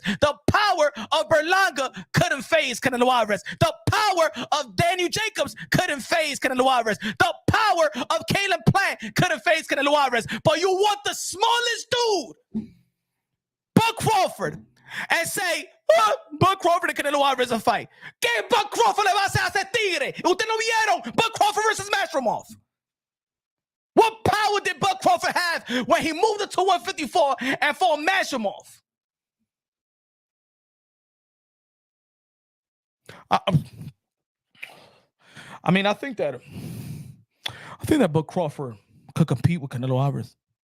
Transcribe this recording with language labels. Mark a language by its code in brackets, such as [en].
[en] The power of Berlanga couldn't phase Canelo Alvarez. The power of Daniel Jacobs couldn't phase Canelo Alvarez. The power of Caleb Plant couldn't phase Canelo Alvarez. But you want the smallest dude, Bud Crawford, and say, Bud Crawford and Canelo Alvarez a fight. [es] ¿Qué Bud Crawford le va a hacer a ese tigre? Ustedes no vieron Bud Crawford versus Mastromov. [en] What power did Bud Crawford have when he moved to 154 and fought Mastromov? I think that Bud Crawford could compete with Canelo Alvarez.